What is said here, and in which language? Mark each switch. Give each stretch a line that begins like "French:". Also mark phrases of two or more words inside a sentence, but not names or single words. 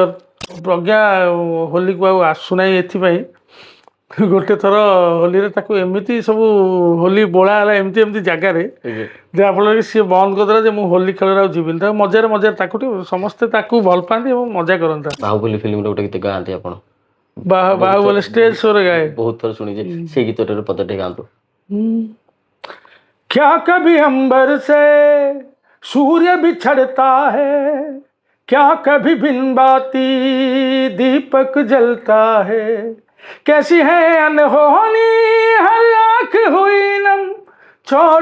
Odia: ପ୍ରଜ୍ଞା ହୋଲିକୁ ଆଉ ଆସୁନାହିଁ ଏଥିପାଇଁ ଗୋଟେ ଥର ହୋଲିରେ ତାକୁ ଏମିତି ସବୁ ହୋଲି ବୋଳା ହେଲା ଏମିତି ଏମିତି ଜାଗାରେ ଯାହାଫଳରେ ସିଏ ବନ୍ଦ କରିଦେଲା ଯେ ମୁଁ ହୋଲି ଖେଳରେ ଆଉ ଯିବିନି। ତାକୁ ମଜାରେ ତାକୁ ସମସ୍ତେ ତାକୁ ଭଲ ପାଆନ୍ତି ଏବଂ ମଜା କରନ୍ତି। ବାହୁବଲି ଫିଲ୍ମରେ ଗୋଟେ ଗୀତ ଗାଆନ୍ତି ଆପଣ? ବାହୁବଲି
English: stage showରେ
Odia: ଗାଏ। ବହୁତ ଥର ଶୁଣିଛି ସେଇ ଗୀତଟାର ପଦଟେ ଗାଆନ୍ତୁ।
Hindi: क्या कभी अंबर से सूर्य बिछड़ता है क्या कभी बिन बाती दीपक जलता है कैसी है अनहोनी हर आँख हुई नम छोड़